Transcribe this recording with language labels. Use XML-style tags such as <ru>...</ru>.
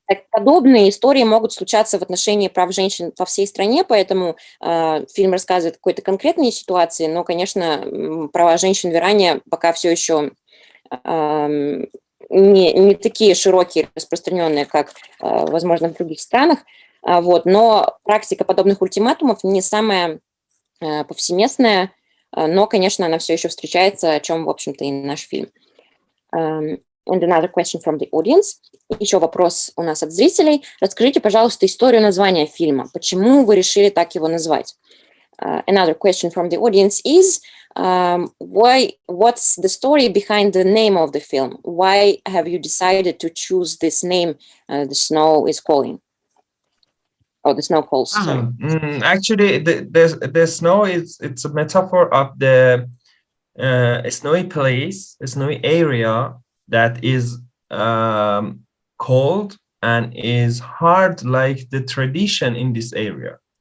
<ru>Подобные истории могут случаться в отношении прав женщин по всей стране, поэтому фильм рассказывает о какой-то конкретной ситуации, но, конечно, права женщин в Иране пока все еще не такие широкие, распространенные, как, возможно, в других странах. Вот. Но практика подобных ультиматумов не самая повсеместная, но, конечно, она все еще встречается, о чем, в общем-то, и наш фильм.</ru> <en>And another question from the audience.</en> <ru>Еще вопрос у нас от зрителей. Расскажите, пожалуйста, историю названия фильма. Почему вы решили так его назвать?</ru> <en>Another question from the audience is, what's the story behind the name of the film? Why have you decided to choose this name, The Snow is Calling? Oh, The Snow Calls, sorry. Actually, the snow it's a metaphor of the snowy place, a snowy area that is cold and is hard, like the tradition in this area.</en>